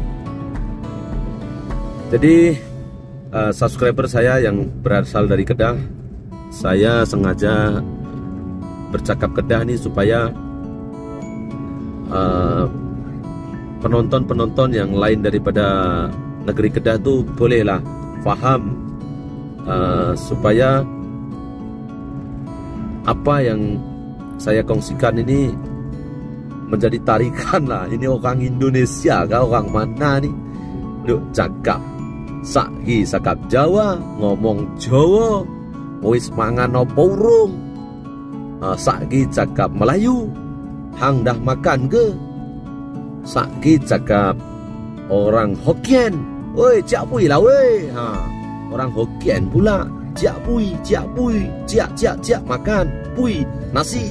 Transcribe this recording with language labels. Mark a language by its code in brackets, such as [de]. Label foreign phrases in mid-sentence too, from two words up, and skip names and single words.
[ms] Jadi subscriber saya yang berasal dari Kedah, saya sengaja bercakap Kedah nih supaya penonton-penonton yang lain daripada negeri Kedah tuh bolehlah faham, supaya apa yang saya kongsikan ini menjadi tarikan lah. Ini orang Indonesia kah, orang mana nih duk cakap Saki sakap Jawa, [jv] ngomong Jawa, wis mangan apa urung. [ms] Saki cakap Melayu, hang dah makan ke? Saki cakap orang Hokkien, woi [nan] ciak pui [ms] lah woi. Orang Hokkien pula [nan] ciak pui, [ms] ciak makan pui nasi.